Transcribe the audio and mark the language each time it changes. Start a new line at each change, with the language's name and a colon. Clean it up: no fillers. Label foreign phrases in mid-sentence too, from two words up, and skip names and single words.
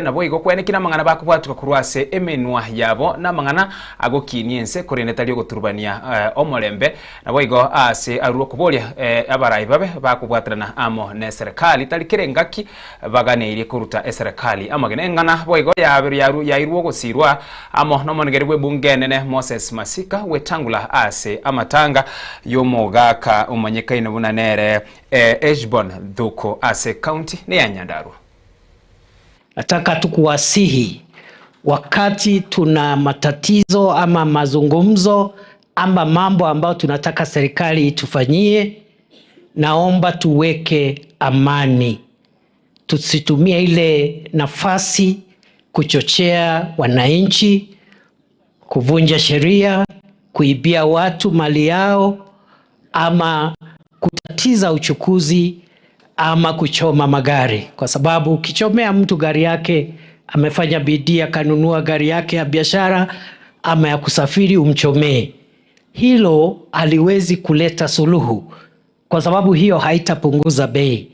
Gusii: nabo igo kwenekina mangana bakubwatuka kurwase emenwa yabo na mangana agokiniense korenetali goturubania omorembe nabo igo ase aruo kuboria abarayi babe bakubwatrana amo ne serikali talikirengaki baganeirie kuruta serikali amagene ngana bo igo yairwo gosirwa amo nomonegerwe bunge nene Moses Masika wetangula ase amatanga yomogaka umanyekaine bunanere Eshbon Duko ase county ne ya Nyandarua.
Swahili: Nataka tukuwasihi wakati tuna matatizo ama mazungumzo ama mambo ambayo tunataka serikali itufanyie, naomba tuweke amani. Tusitumie ile nafasi kuchochea wananchi, kuvunja sheria, kuibia watu mali yao ama kutatiza uchukuzi ama kuchoma magari, kwa sababu ukichomea mtu gari yake amefanya bidii akanunua gari yake ya biashara ama ya kusafiri umchomee, hilo haliwezi kuleta suluhu, kwa sababu hiyo haitapunguza bei.